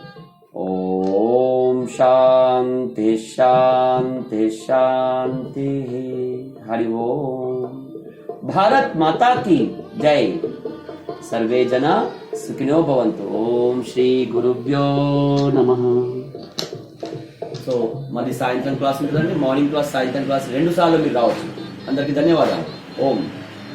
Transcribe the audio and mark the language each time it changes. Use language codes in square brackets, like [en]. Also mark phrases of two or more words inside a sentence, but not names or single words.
[sa] ओम शांति शांति शांति। हरि ओम। [hi] भारत माता की जय। [sa] सर्वे जना सुखिनो भवन्तु। ओम श्री गुरुभ्यो नमः। [te] సో మళ్ళీ సాయంత్రం క్లాస్ ఉంటుందండి. [en] morning class, [te] సాయంత్రం క్లాస్ 2 సార్లు మీరు రావచ్చు. అందరికీ ధన్యవాదాలు. ఓం.